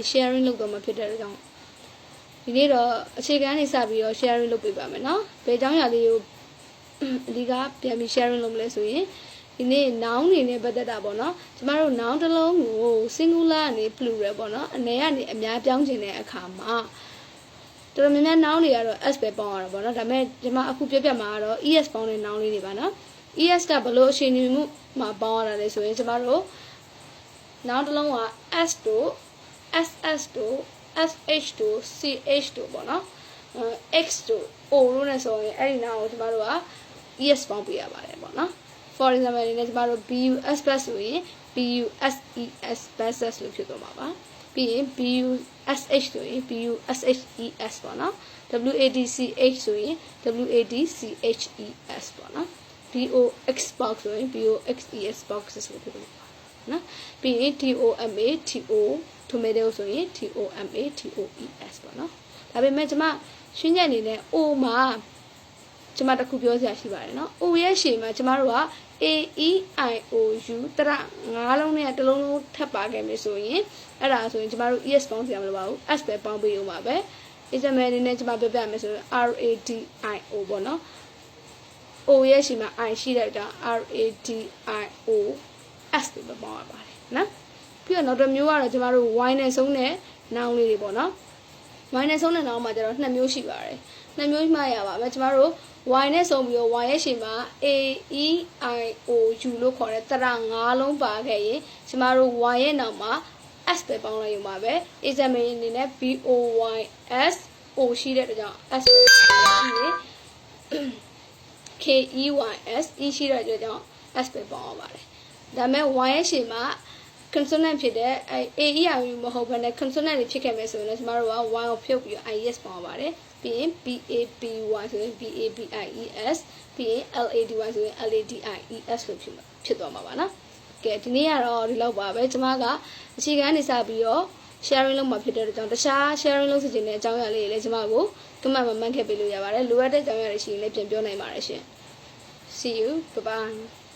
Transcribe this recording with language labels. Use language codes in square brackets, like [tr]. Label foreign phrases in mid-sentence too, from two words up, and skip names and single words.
[my] sharing လုပ်တော့မှာဖြစ်တဲ့ကြောင့်ဒီနေ့တော့အခြေခံနေစပြီးတော့ sharing လုပ်ပေးပါမယ်နော်ဘယ်အကြောင်းအရာလေးကိုအဓိကပြန်ပြီး sharing လုပ်မလဲဆိုရင်ဒီနေ့ noun တွေနဲ့ပတ်သက်တာပေါ့နော်ကျမတို့ noun တစ်လုံးကို singular နဲ့ plural ပေါ့နော်အနေကနေအများပြောင်းခြင်းတဲ့အခါမှာတော်တော်များများ noun တွေကတော့ s ပဲပေါင်းရတာပေါ့နော်ဒါပေမဲ့ကျွန်မအခုပြမှာကတော့ es ပေါင်းတဲ့ noun လေးတွေပါနော် es ကဘယ်လိုအခြေ အနေမှုမှာပေါင်းရတာလဲဆိုရင်ကျမတို့ noun တစ်လုံးက s တို့ ss တို့ sh တို့ ch တို့ပေါ့နော်x တို့ o တို့နဲ့ဆိုရင်အဲ့ဒီ noun ကိုကျမတို့က es ပေါင်းပြရပါတယ်ပေါ့နော် [en] for example [my] အနေနဲ့ကျမတို့ [en] bus bus [my] ဆိုရင် [en] buses buses [my] လို့ဖြစ်သွားမှာပါပြီးရင် bush ဆိုရင် bushes ပေါ့နော် wadch ဆိုရင် wadches ပေါ့နော် [en] box box [my] ဆိုရင် [en] boxes boxes [my] လို့ဖြစ်သွားမှာနော်ပြီးရင် tomato ဆိုရင် tomatoes ပေါ့နော်ဒါပေမဲ့ကျမရှင်းချက်အနေနဲ့ o မှာကျမတခုပြောစရာရှိပါတယ်နော် o ရဲ့ရှေ့မှာကျမတို့က a [en] e i o u [my] တရ၅လုံးနဲ့တစ်လုံးလုံးထပ်ပါခဲ့မယ်ဆိုရင်အဲ့ဒါဆိုရင်ကျမတို့ es ပေါင်းစရာမလိုပါဘူး s ပဲပေါင်းပေးဦးမှာပဲ example အနေနဲ့ကျ မပြောပြမယ်ဆိုရင် [en] r a d i o [my] ပေါ့နော် o ရဲ့ရှေ့မှာ i ရှိတဲ့အတွက် [en] r a d i o s [my] ပဲပေါင်းရပါတယ် နော်ပြီးတော့နောက်တစ်မျိုးကတော့ကျမတို့ y နဲ့ဆုံးတဲ့ noun လေးတွေပေါ့နော် y နဲ့ဆုံးတဲ့ noun မှာကျတော့နှစ်မျိုးရှိပါတယ်နှစ်မျိုးမှရပါမယ်ကျမတို့ y နဲ့ဆုံးပြီးတော့ y ရဲ့ရှေ့မှာ [en] a e i o u [my] လို့ခေါ်တဲ့တရ၅လုံးပါခဲ့ရင်ကျမတို့ y ရဲ့နောက်မှာ s ပဲပေါင်းလိုက်ရုံပါပဲ example အနေနဲ့ [en] b o y s o [my] ရှိတဲ့အတွက်ကြောင့် s ကိုပြီးရင် [en] k e y s e [my] ရှိတဲ့အတွက်ကြောင့် s ပဲပေါင်းရပါတယ်ဒါပေမဲ့ y ရဲ့ရှေ့မှာ consonant ဖြစ်တဲ့ [en] a e i o u [my] မဟုတ်ဘဲနဲ့ consonant တွေဖြစ်ခဲ့မယ်ဆိုရင်လည်းကျမတို့က y ကိုဖြုတ်ပြီး i s ပေါင်းရပါတယ်ပြီးရင် [en] b a b y [my] ဆိုရင် [en] b a b i e s [my] ပြီးရင် [en] l a d y [my] ဆိုရင် [en] l a d i e s [my] လို့ဖြစ်သွားမှာပါနော်ကဲဒီနေ့ကတော့ဒီလောက်ပါပဲကျမကအခြေခံနေစပြီးတော့ sharing လုပ်မှာဖြစ်တဲ့အတွက်ကြောင့်တခြား sharing လုပ်စီခြင်းတဲ့အကြောင်းအရာလေးတွေလည်းကျမကို comment မှာမှတ်ခဲ့ပေးလို့ရပါတယ်လိုအပ်တဲ့အကြောင်းအရာတွေရှိရင်လည်းပြန်ပြောနိုင်ပါတယ်ရှင် [en] see you bye bye